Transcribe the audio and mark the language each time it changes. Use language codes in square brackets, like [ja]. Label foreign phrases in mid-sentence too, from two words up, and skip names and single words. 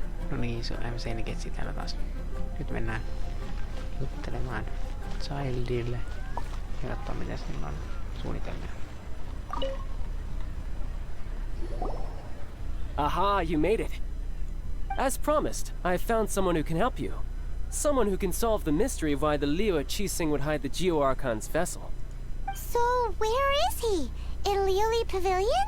[fi] No niin, se on MC täällä taas. Nyt mennään juttelemaan Childille ja katsoa mitä sillä on suunnitelmia. [en] Aha, you made it. As promised, I have found someone who can help you. Someone who can solve the mystery of why the Liyue Qixing would hide the Geo-Archon's vessel. So, where is he? In Liuli Pavilion?